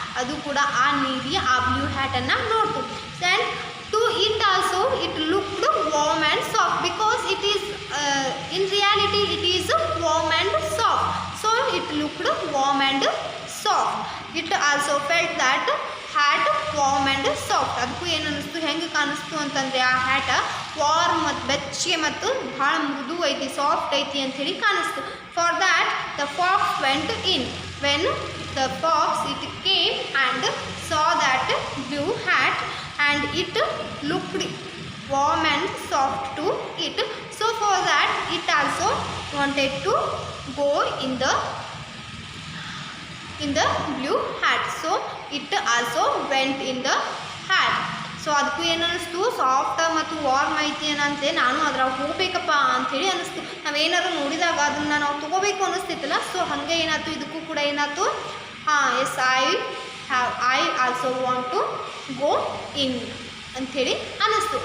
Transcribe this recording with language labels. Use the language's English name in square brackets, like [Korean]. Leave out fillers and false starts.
[Kannada] ಅದು ಕೂಡ ಆ ನೀಲಿ ಆ blue ಹ್ಯಾಟನ್ನು ನೋಡ್ತು. [English] Then to it also it looked warm and soft because it is in reality it is warm and soft. So it looked warm and soft. It also felt that hat warm and soft. [Kannada] ಅದಕ್ಕೂ ಏನು ಅನ್ನಿಸ್ತು, ಹೆಂಗೆ ಕಾಣಿಸ್ತು ಅಂತಂದರೆ ಆ hat warm ಮತ್ತು ಬೆಚ್ಚಗೆ ಮತ್ತು ಭಾಳ ಮೃದು ಐತಿ, ಸಾಫ್ಟ್ ಐತಿ ಅಂಥೇಳಿ ಕಾಣಿಸ್ತು. [English] For that the fox went in. When the fox it came and saw that blue hat and it looked warm and soft to it. So for that it also wanted to go in the blue hat. So it also went in the hat. [Kannada] So ಅದಕ್ಕೂ ಏನು ಅನ್ನಿಸ್ತು, soft ಮತ್ತು warm ಐತಿ ಏನಂತೆ, ನಾನು ಅದ್ರಾಗ ಹೋಗ್ಬೇಕಪ್ಪ ಅಂಥೇಳಿ ಅನ್ನಿಸ್ತು. ನಾವೇನಾದ್ರು ನೋಡಿದಾಗ ಅದನ್ನು ನಾವು ತೊಗೋಬೇಕು ಅನ್ನಿಸ್ತಿತ್ತಲ್ಲ. ಸೊ ಹಾಗೆ ಏನಾಯ್ತು, ಇದಕ್ಕೂ ಕೂಡ ಏನಾಯ್ತು, [English] as I also want to go in [Kannada] ಅಂಥೇಳಿ ಅನ್ನಿಸ್ತು.